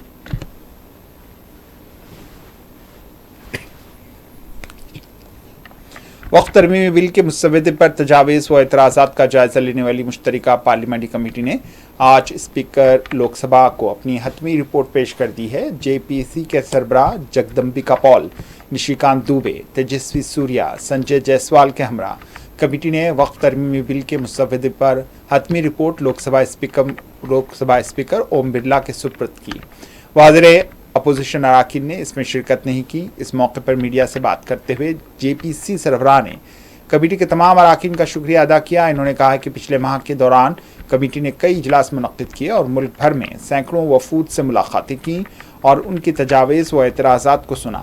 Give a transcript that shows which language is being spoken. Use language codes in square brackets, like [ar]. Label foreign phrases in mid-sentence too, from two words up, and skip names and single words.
[ur] وقف ترمیمی بل کے مسودے پر تجاویز و اعتراضات کا جائزہ لینے والی مشترکہ پارلیمانی کمیٹی نے آج اسپیکر لوک سبھا کو اپنی حتمی رپورٹ پیش کر دی ہے۔ جے پی سی کے سربراہ جگدمبکا پال، نشیکانت دوبے، تیجسوی سوریا، سنجے جیسوال کے ہمراہ کمیٹی نے وقف ترمیمی بل کے مسودے پر حتمی رپورٹ لوک سبھا اسپیکر اوم برلا کے سپرد کی۔ واضح اپوزیشن اراکین نے اس میں شرکت نہیں کی۔ اس موقع پر میڈیا سے بات کرتے ہوئے جے پی سی سربراہ نے کمیٹی کے تمام اراکین کا شکریہ ادا کیا۔ انہوں نے کہا کہ پچھلے ماہ کے دوران کمیٹی نے کئی اجلاس منعقد کیے اور ملک بھر میں سینکڑوں وفود سے ملاقاتیں کیں اور ان کی تجاویز و اعتراضات کو سنا۔